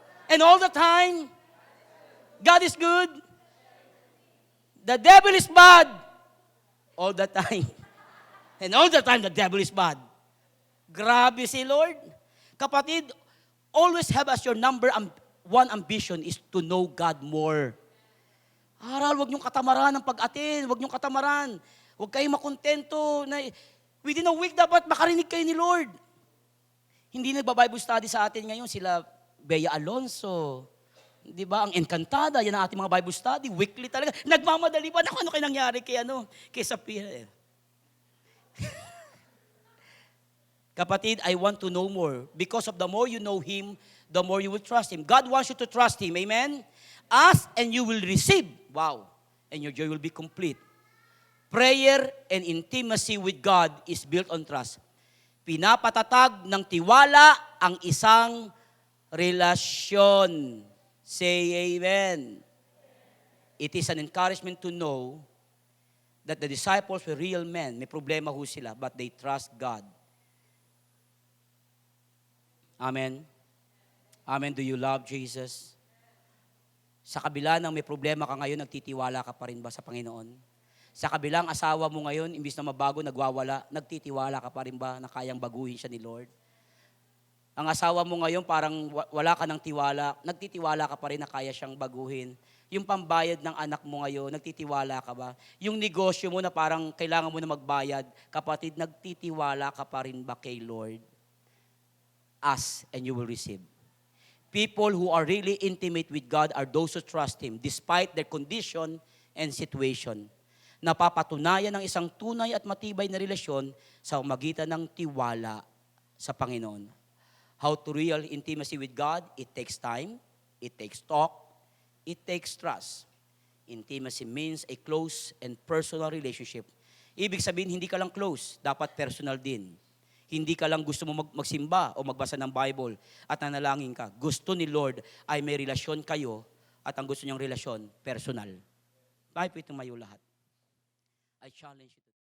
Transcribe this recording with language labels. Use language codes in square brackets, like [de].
[en] And all the time, God is good. The devil is bad. All the time. And all the time, the devil is bad. [tl] Grabe si Lord. [en] Kapatid, always have as your number one ambition is to know God more. [tl] Aral, huwag niyong katamaran ng pag-atin. Huwag niyong katamaran. Huwag kayong makontento na [en] within a week [tl] dapat makarinig kayo ni Lord. Hindi nagba-Bible study sa atin ngayon sila Bea Alonso. Di ba? Ang Encantada, yan ang ating mga Bible study. Weekly talaga. Nagmamadali pa. Ano kayo nangyari kay Sapir? [en] Kapatid, I want to know more. Because of the more you know Him, the more you will trust Him. God wants you to trust Him. Amen? Ask and you will receive. Wow. And your joy will be complete. Prayer and intimacy with God is built on trust. [tl] Pinapatatag ng tiwala ang isang relasyon. [en] Say amen. It is an encouragement to know that the disciples were real men. [tl] May problema ho sila, [en] but they trust God. Amen. Amen. Do you love Jesus? [tl] Sa kabila ng may problema ka ngayon, nagtitiwala ka pa rin ba sa Panginoon? Sa kabilang asawa mo ngayon, imbis na mabago, nagwawala, nagtitiwala ka pa rin ba na kayang baguhin siya ni Lord? Ang asawa mo ngayon parang wala ka ng tiwala, nagtitiwala ka pa rin na kaya siyang baguhin. Yung pambayad ng anak mo ngayon, nagtitiwala ka ba? Yung negosyo mo na parang kailangan mo na magbayad, kapatid, nagtitiwala ka pa rin ba kay Lord? [en] Ask and you will receive. People who are really intimate with God are those who trust Him despite their condition and situation. [tl] Napapatunayan ng isang tunay at matibay na relasyon sa magitan ng tiwala sa Panginoon. [en] How to real intimacy with God? It takes time, it takes talk, it takes trust. Intimacy means a close and personal relationship. [tl] Ibig sabihin, hindi ka lang close, dapat personal din. Hindi ka lang gusto mo magsimba o magbasa ng Bible at nanalangin ka. Gusto ni Lord ay may relasyon kayo at ang gusto niyang relasyon, personal. Tayo po tumayo lahat. [en] I challenge you.